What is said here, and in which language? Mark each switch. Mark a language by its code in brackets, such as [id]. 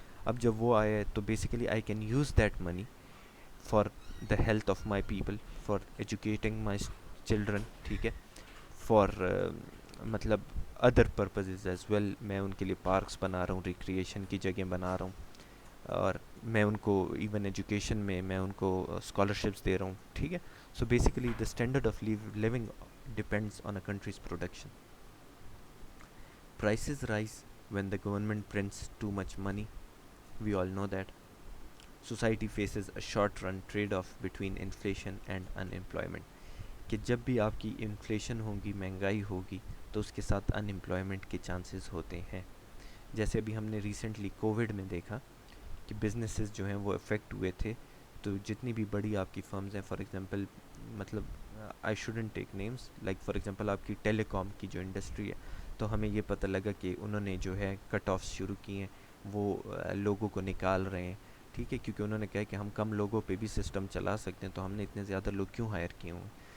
[ur] اب جب وہ آئے تو [en] basically I can use that money for the health of my people, for educating my children, [ur] ٹھیک ہے، [en] For مطلب other purposes as well. [ur] میں ان کے لیے پارکس بنا رہا ہوں، ریکریشن کی جگہ بنا رہا ہوں، اور میں ان کو ایون ایجوکیشن میں ان کو اسکالرشپس دے رہا ہوں، ٹھیک ہے. [en] So basically the standard of living depends on a country's production. Prices rise when the government prints too much money. We all know that. Society faces a short-run trade-off between inflation and unemployment. [ur] کہ جب بھی آپ کی inflation ہوگی، مہنگائی ہوگی، تو اس کے ساتھ ان امپلائمنٹ کے چانسز ہوتے ہیں. جیسے ابھی ہم نے ریسنٹلی کووڈ میں دیکھا کہ بزنسز جو ہیں وہ افیکٹ ہوئے تھے، تو جتنی بھی بڑی آپ کی فرمز ہیں، فار ایگزامپل مطلب [en] I shouldn't take names, [ur] like for example آپ کی ٹیلی کام کی جو انڈسٹری ہے، تو ہمیں یہ پتہ لگا کہ انہوں نے جو ہے کٹ آفس شروع کی ہیں، وہ لوگوں کو نکال رہے ہیں، ٹھیک ہے، کیونکہ انہوں نے کہا کہ ہم کم لوگوں پہ بھی سسٹم چلا سکتے ہیں، تو ہم نے اتنے زیادہ لوگ کیوں ہائر کیے ہوں.